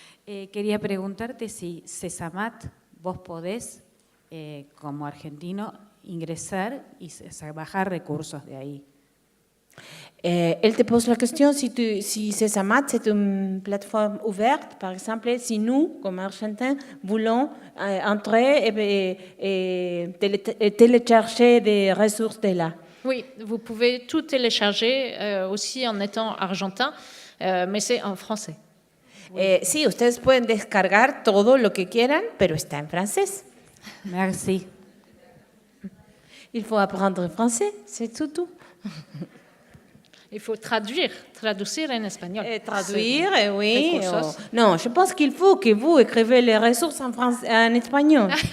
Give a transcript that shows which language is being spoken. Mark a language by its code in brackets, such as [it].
[es] Quería preguntarte si CESAMAT, vos podés, como argentino, ingresar y bajar recursos de ahí. [fr] Elle te pose la question si CESAMAT, c'est une plateforme ouverte, par exemple, si nous, comme Argentins, voulons entrer et télécharger des ressources de là. Oui, vous pouvez tout télécharger aussi en étant argentin, mais c'est en français. [es] Sí, ustedes pueden descargar todo lo que quieran, pero está en francés. [fr] Merci. Il faut apprendre français, c'est tout. Il faut traduire en espagnol. Traduire, oui. [es] Recursos. [fr] Non, je pense qu'il faut que vous écrivez les ressources en espagnol.